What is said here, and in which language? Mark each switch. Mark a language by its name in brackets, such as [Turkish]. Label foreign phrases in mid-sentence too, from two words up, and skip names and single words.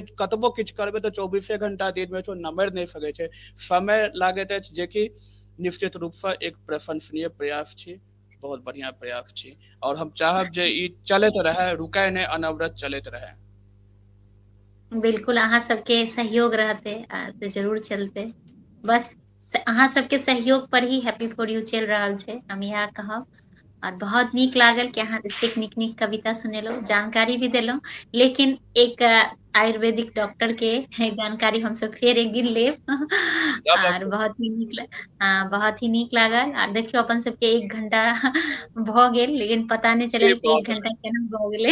[Maithili] कतबो किछु करबै तो 24 घंटा दिन में नमरि नहीं सकै छै, समय लागैत अछि, जेकि निश्चित रूप से एक प्रशंसनीय प्रयास छी, बहुत बढ़िया प्रयास छी। और हम चाहब जे ई चलैत रहे, रुकै नहीं, अनवरत चलैत रहे। बिल्कुल, अहाँ सबके सहयोग रहते तो जरूर चलते। बस अहाँ सबके सहयोग पर ही हैप्पी फॉर यू चलि रहल छै, हम इएह कहब। और बहुत नीक लागल कि अहाँ एतेक नीक नीक कविता सुनेलहुँ, जानकारी भी देलहुँ। लेकिन एक [English] Ayurvedic doctor [Maithili] के जानकारी हम सब फेर एक दिन लेब। और बहुत ही बहुत ही नीक लागल। आ देखियौ अपन सबके 1 घंटा भऽ गेल, लेकिन पता नहीं चलल कि 1 घंटा केना भऽ गेलै।